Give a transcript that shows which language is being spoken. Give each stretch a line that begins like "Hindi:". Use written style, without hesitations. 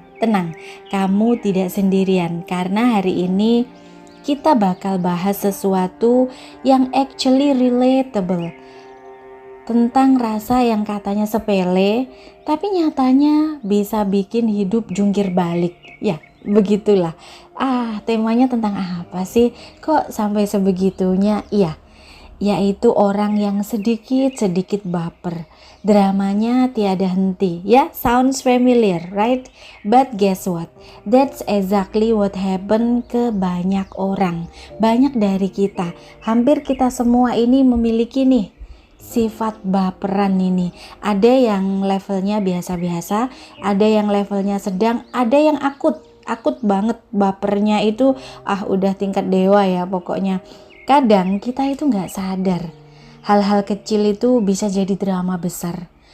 Indonesian: Tenang, kamu tidak sendirian karena hari ini kita bakal bahas sesuatu yang actually relatable, tentang rasa yang katanya sepele tapi nyatanya bisa bikin hidup jungkir balik. Ya, begitulah. Temanya tentang apa sih? Kok sampai sebegitunya? Iya, yaitu orang yang sedikit-sedikit baper. Dramanya tiada henti.
English: Ya, sounds familiar, right? But guess what? That's exactly what happened
Indonesian: ke banyak orang. Banyak dari kita, hampir kita semua ini memiliki nih sifat baperan ini. Ada yang levelnya biasa-biasa, ada yang levelnya sedang, ada yang akut banget bapernya itu. Udah tingkat dewa ya pokoknya. Kadang kita itu gak sadar hal-hal kecil itu bisa jadi drama besar.